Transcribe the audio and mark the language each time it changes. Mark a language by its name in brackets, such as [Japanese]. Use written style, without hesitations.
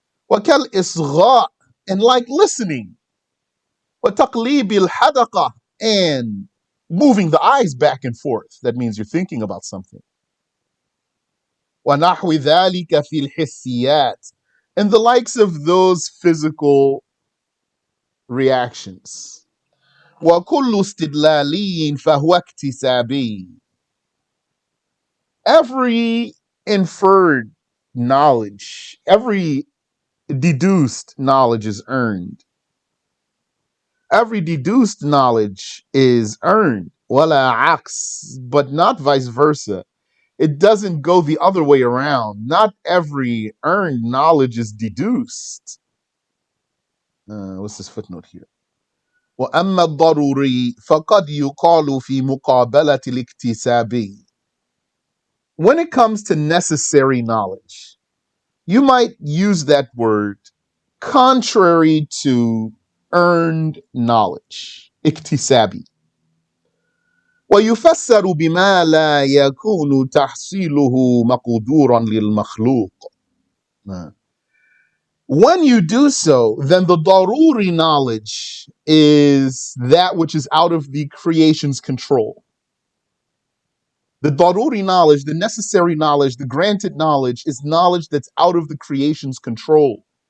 [Arabic] وكالإصغاء, [English] and like listening. [Arabic] وتقليب الحدقة, [English] and moving the eyes back and forth. That means you're thinking about something. [Arabic] ونحو ذلك في الحسيات, [English] and the likes of those physical reactions. [Arabic] وكل استدلالي فهو اكتسابي. [English] Every inferred knowledge, every deduced knowledge is earned. Every deduced knowledge is earned. [Arabic] ولا عكس, [English] but not vice versa. It doesn't go the other way around. Not every earned knowledge is deduced. What's this footnote here? [Arabic] وأما الضروري فقد يقال في مقابلة الاكتسابي. [English] When it comes to necessary knowledge, you might use that word contrary to earned knowledge. [Arabic] اكتسابي. ويفسر بما لا يكون تحصيله مقدورا للمخلوق. [English] When you do so, then the daruri knowledge is that which is out of the creation's control. The daruri knowledge, the necessary knowledge, the granted knowledge is knowledge that's out of the creation's control.